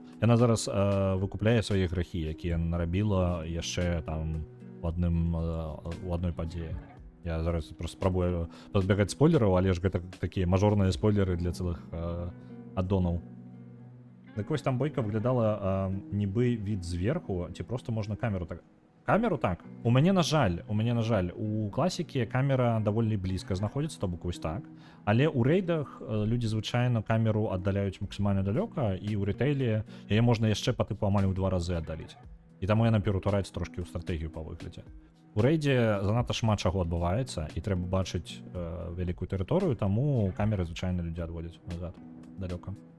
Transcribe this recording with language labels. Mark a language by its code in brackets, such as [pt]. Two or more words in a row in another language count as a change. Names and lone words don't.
[be] Яна зараз выкупляе свае грахі, якія нарабіла яшчэ там у адной падзеі. Я зараз просто спрабую пазбягаць спойлераў, але ж гэта такія мажорныя спойлеры для цэлых аддонаў. Так вось там бойка выглядала нібы від зверху, ці просто можна камеру так... Камеру так. У мяне на жаль, у класікі камера даволі блізка знаходзіцца, то бок вось так. Але ў рэйдах людзі звычайна камеру аддаляюць максімальна далёка, і ў рэтэйле яе можна яшчэ па тыпу амаль у 2 разы аддаліць. І таму яна ператвараецца трошкі ў стратэгію па выглядзе. У рэйдзе занадта шмат чаго адбываецца, і трэба бачыць вялікую тэрыторыю, таму камеры звычайна людзі адводзяць назад, далёка.